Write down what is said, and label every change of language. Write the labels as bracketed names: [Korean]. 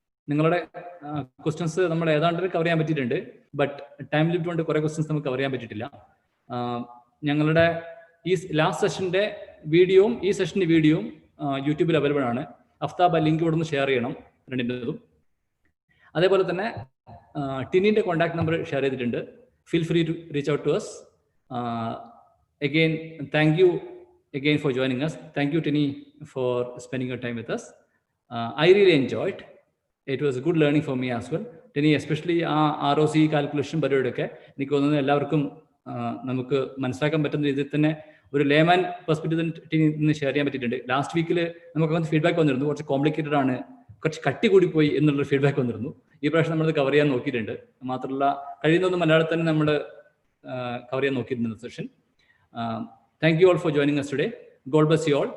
[Malayalam] നിങ്ങളുടെ ക്വസ്റ്റ്യൻസ് നമ്മൾ ഏതാണ്ട് കവർ ചെയ്യാൻ പറ്റിയിട്ടുണ്ട്. ബട്ട് ടൈം ലിമിറ്റ് കൊണ്ട് കുറേ ക്വസ്റ്റ്യൻസ് നമുക്ക് കവർ ചെയ്യാൻ പറ്റിയിട്ടില്ല. ഞങ്ങളുടെ ഈ ലാസ്റ്റ് സെഷൻ്റെ വീഡിയോയും ഈ സെഷൻ്റെ വീഡിയോയും യൂട്യൂബിൽ അവൈലബിൾ ആണ്. അഫ്താബ് ലിങ്ക് ഇവിടെ നിന്ന് ഷെയർ ചെയ്യണം രണ്ടിൻ്റെതും. അതേപോലെ തന്നെ ടിനിൻ്റെ കോൺടാക്ട് നമ്പർ ഷെയർ ചെയ്തിട്ടുണ്ട്. [English] Feel free to reach out to us. Again, thank you again for joining us. Thank you, Tini, for spending your time with us. I really enjoyed. It was a good learning for me as well. [Malayalam] Tini, [English] especially ROC calculation [Malayalam] പരിപാടിയൊക്കെ എനിക്ക് തോന്നുന്നു എല്ലാവർക്കും നമുക്ക് മനസ്സിലാക്കാൻ പറ്റുന്ന രീതിയിൽ തന്നെ ഒരു ലേമാൻ പെർസ്പെക്റ്റീവ് നിന്ന് ഷെയർ ചെയ്യാൻ പറ്റിയിട്ടുണ്ട്. ലാസ്റ്റ് വീക്കിൽ നമുക്ക് ഫീഡ്ബാക്ക് വന്നിരുന്നു, കുറച്ച് കോംപ്ലിക്കേറ്റഡ് ആണ്, കുറച്ച് കട്ടി കൂടിപ്പോയി എന്നുള്ളൊരു ഫീഡ്ബാക്ക് വന്നിരുന്നു. ഈ പ്രാവശ്യം നമ്മളത് കവർ ചെയ്യാൻ നോക്കിയിട്ടുണ്ട്. മാത്രമല്ല കഴിയുന്നൊന്നും മലയാളത്തിൽ തന്നെ നമ്മൾ കവർ ചെയ്യാൻ നോക്കിയിട്ടുണ്ട് session. [English] Thank you all for joining us today. God bless you all.